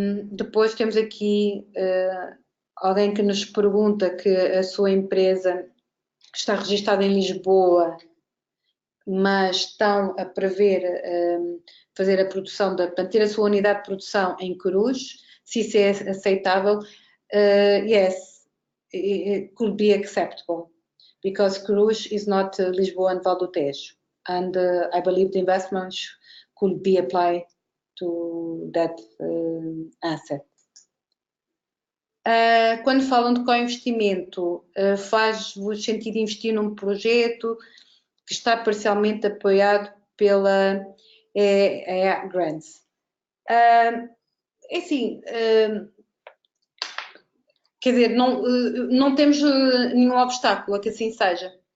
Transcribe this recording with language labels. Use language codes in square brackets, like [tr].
[pt] Depois temos aqui alguém que nos pergunta que a sua empresa está registada em Lisboa, mas estão a prever fazer a produção, portanto, ter a sua unidade de produção em Cruz, se isso é aceitável. [en] Yes, it could be acceptable, because Cruz is not Lisboa and Val do Tejo, and I believe the investments could be applied to that asset. [pt] Quando falam de co-investimento, faz-vos sentido investir num projeto que está parcialmente apoiado pela Grants? É assim, quer dizer, não temos nenhum obstáculo a que assim seja.